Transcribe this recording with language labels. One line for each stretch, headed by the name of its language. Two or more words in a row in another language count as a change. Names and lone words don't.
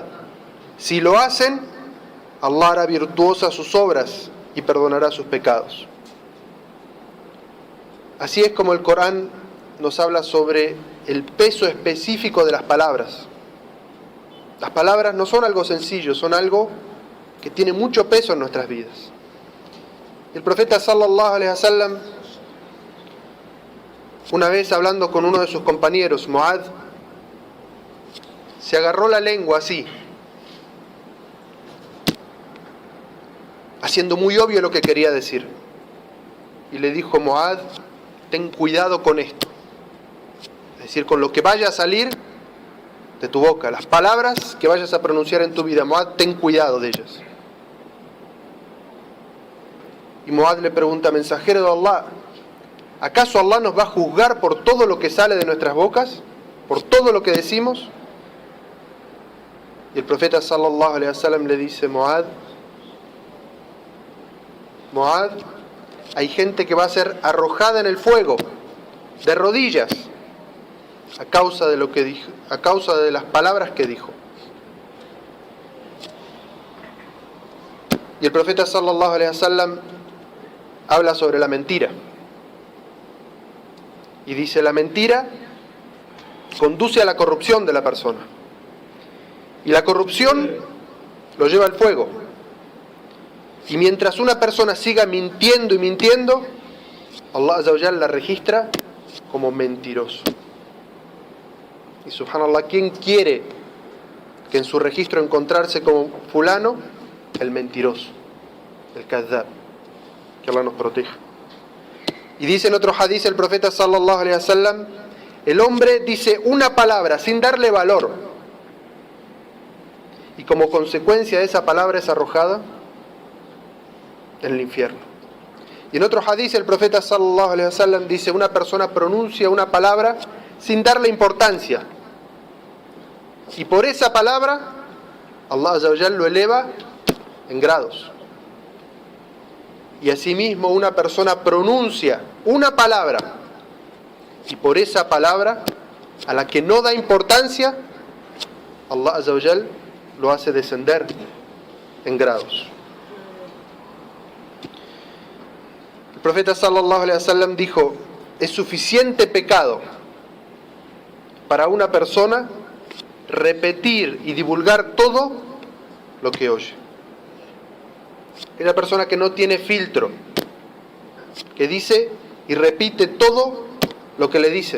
Spanish: Si lo hacen, Allah hará virtuosas sus obras y perdonará sus pecados. Así es como el Corán nos habla sobre el peso específico de las palabras. Las palabras no son algo sencillo, son algo que tiene mucho peso en nuestras vidas. El profeta
Arabic: صلى الله عليه وسلم,
Spanish: una vez hablando con uno de sus compañeros, Muad, se agarró la lengua así, haciendo muy obvio lo que quería decir. Y le dijo: Muad, ten cuidado con esto. Es decir, con lo que vaya a salir de tu boca, las palabras que vayas a pronunciar en tu vida, Muad, ten cuidado de ellas. Y Muad le pregunta: mensajero de Allah, ¿acaso Allah nos va a juzgar por todo lo que sale de nuestras bocas? ¿Por todo lo que decimos? Y el profeta
Arabic: صلى الله عليه وسلم
Spanish: le dice: Muad, hay gente que va a ser arrojada en el fuego, de rodillas, a causa de lo que dijo, a causa de las palabras que dijo. Y el profeta
Arabic: صلى الله عليه وسلم
Spanish: habla sobre la mentira. Y dice: la mentira conduce a la corrupción de la persona. Y la corrupción lo lleva al fuego. Y mientras una persona siga mintiendo y mintiendo, Allah
Arabic: عز وجل
Spanish: la registra como mentiroso. Y subhanallah, ¿quién quiere que en su registro encontrarse como fulano, el mentiroso, el kadhab. Que Allah nos proteja. Y dice en otro hadith el profeta
Arabic: صلى الله عليه وسلم,
Spanish: el hombre dice una palabra sin darle valor, y como consecuencia de esa palabra es arrojada en el infierno. Y en otro hadith el profeta
Arabic: صلى الله عليه وسلم
Spanish: dice, una persona pronuncia una palabra sin darle importancia, y por esa palabra Allah
Arabic: عز وجل
Spanish: lo eleva en grados. Y asimismo una persona pronuncia una palabra, y por esa palabra a la que no da importancia, Allah
Arabic: عز وجل
Spanish: lo hace descender en grados. El profeta
Arabic: صلى الله عليه وسلم
Spanish: dijo, es suficiente pecado para una persona repetir y divulgar todo lo que oye. Es la persona que no tiene filtro, que dice y repite todo lo que le dicen.